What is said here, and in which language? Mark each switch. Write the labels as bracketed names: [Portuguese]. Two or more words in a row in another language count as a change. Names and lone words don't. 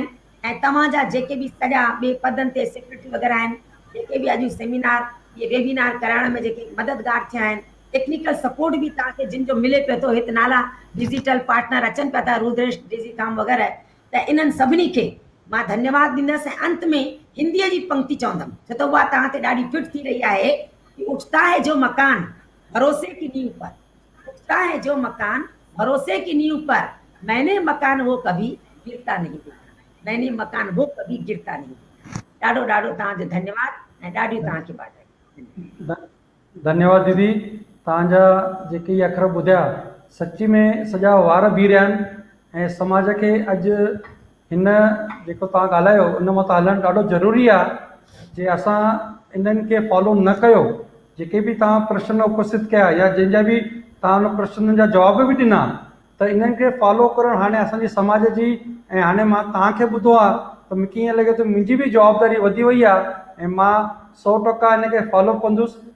[Sindhi] ऐं तव्हांजा जेके बि सॼा ॿिए पदनि ते सेक्रेटरी वग़ैरह आहिनि, जेके बि अॼु सेमिनार, इहे वेबिनार कराइण में जेके मददगार थिया आहिनि, [English] technical support [Sindhi] भी तव्हांखे जिन जो मिले पियो थो, हिते नाला [English] digital partner [Sindhi] अचनि पिया था, रुद्रेश डिजिकॉम वग़ैरह, त इन्हनि सभिनी खे मां धन्यवाद ॾींदसि। ऐं अंत में हिंदीअ जी पंक्ति चवंदमि, छो त उहा तव्हां ते ॾाढी फिट थी रही आहे कि [Hindi] उठता है जो मकान भरोसे की नींव पर, उठता है जो मकान भरोसे की नींव पर, मैंने मकान वो कभी गिरता नहीं देखा, [Sindhi] मैंने मकान वो कभी गिरता नहीं देखा। ॾाढो ॾाढो तव्हांजो धन्यवाद ऐं ॾाढियूं तव्हांखे वाधायूं। धन्यवाद दीदी। तव्हांजा जेके इहे अखर ॿुधिया सची में सॼा वार बीह रहिया आहिनि ऐं समाज खे अॼु हिन जेको तव्हां ॻाल्हायो उन मां त हलणु ॾाढो ज़रूरी आहे। जे असां इन्हनि खे फॉलो न कयो, जेके बि तव्हां प्रश्न उपस्थित कया या जंहिंजा बि तव्हां उन प्रश्ननि जा जवाब बि ॾिना, त इन्हनि खे फॉलो करणु हाणे असांजे समाज जी, ऐं हाणे मां तव्हांखे ॿुधो आहे त मूंखे ईअं लॻे थो मुंहिंजी बि जवाबदारी वधी वई आहे ऐं मां 100% इन खे फॉलो कंदुसि।